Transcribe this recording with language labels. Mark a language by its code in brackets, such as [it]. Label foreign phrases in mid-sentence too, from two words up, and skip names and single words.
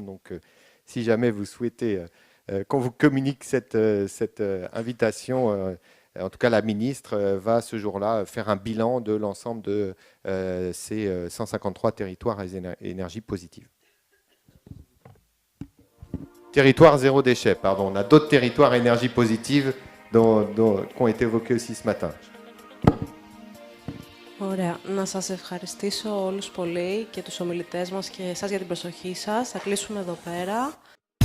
[fr] Donc, si jamais vous souhaitez qu'on vous communique cette invitation, en tout cas la ministre va ce jour-là faire un bilan de l'ensemble de ces 153 territoires à énergie positive. Territoire zéro déchet, pardon. On a d'autres territoires à énergie positive qui ont été évoqués aussi ce matin. [el] Ωραία. Να σας ευχαριστήσω όλους πολύ και τους ομιλητές μας και εσάς για την προσοχή σας. Θα κλείσουμε εδώ πέρα.